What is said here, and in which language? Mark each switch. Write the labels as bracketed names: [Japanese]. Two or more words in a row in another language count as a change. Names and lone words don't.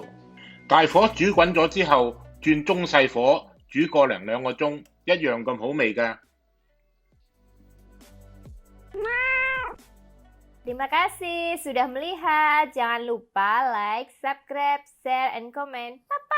[Cantonese] 大火煮滾咗之後，轉中細火煮個零2個鐘，一樣咁好味㗎。 [Indonesian] Terima kasih sudah melihat. Jangan lupa [English] like, subscribe, share, and comment.